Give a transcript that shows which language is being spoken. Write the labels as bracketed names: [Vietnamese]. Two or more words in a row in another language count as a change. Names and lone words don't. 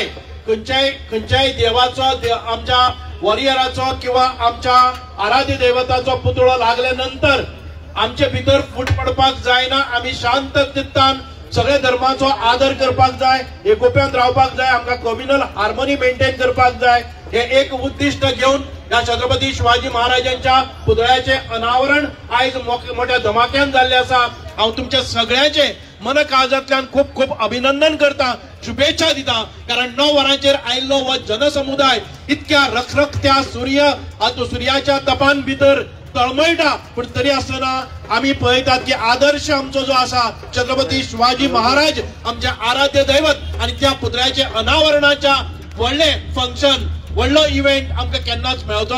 [Konkani] खंयच्याय देवाचो, आमच्या वॉरियराचो किंवा आमच्या आराध्य देवताचो पुतळो लागले नंतर आमचे भितर फूट पडपाक जायना. आमी शांत चित्तान सगळे धर्माचो आदर करपाक जाय, एकोप्यान रावपाक जाय, आमकां [English] communal harmony maintain [Konkani] करपाक जाय, हे एक उद्दिष्ट घेऊन या छत्रपती शिवाजी महाराजांच्या पुतळ्याचे अनावरण आयज मोठ्या धमाक्यान जाल्ले आसा. हांव तुमच्या सगळ्यांचे मन काळजांतल्यान खूप खूप अभिनंदन करता, शुभेच्छा दिता. कारण 9 वरांचेर आयिल्लो हो जनसमुदाय इतक्या रखरखत्या सुर्याच्या तपान भितर तळमळटा, पण तरी आसतना आम्ही पळयतात की आदर्श आमचो जो आसा छत्रपती शिवाजी महाराज आमचे आराध्य दैवत, आणि त्या पुतळ्याचे अनावरणाच्या व्हडले फंक्शन, व्हडलो इव्हेंट आमकां केन्नाच मेळचो ना.